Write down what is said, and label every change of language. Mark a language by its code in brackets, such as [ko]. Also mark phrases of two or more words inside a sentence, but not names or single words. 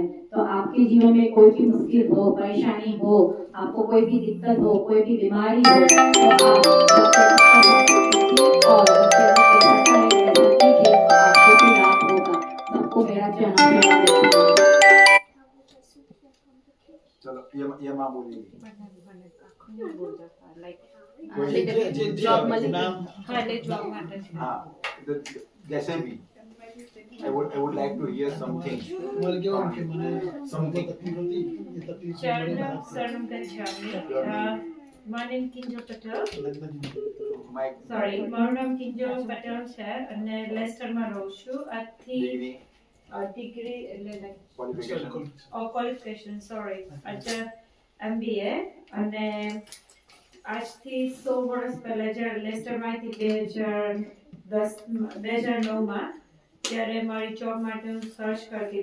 [hi] तो आपके जीवन में कोई भी मुश्किल हो, परेशानी हो, आपको कोई भी दिक्कत हो, कोई भी बीमारी हो, तो आप आपको भी लाभ होगा। सबको मेरा चरण चलो ये माँ बोलेगी। हाँ, जैसे भी [en] I would like to hear something. [gu] તમારે કેવું કે મને [en] Something. [gu] તકલીફ હતી એ તકલીફ [pi] Charanam Saranam Gacchami. [en] My name Kinjo Patel. Mike. Sorry, [gu] મારું નામ કિંજો પટેલ છે અને લેસ્ટરમાં રહું છું. આજથી [en] Degree, [gu] ડિગ્રી એટલે [en] qualification. [gu] ક્વોલિફિકેશન સોરી આજે MBA અને આજથી 100 વર્ષ પહેલા જ્યારે લેસ્ટરમાં હતી 2009માં ત્યારે મારી જોબ માટે હું સર્ચ કરતી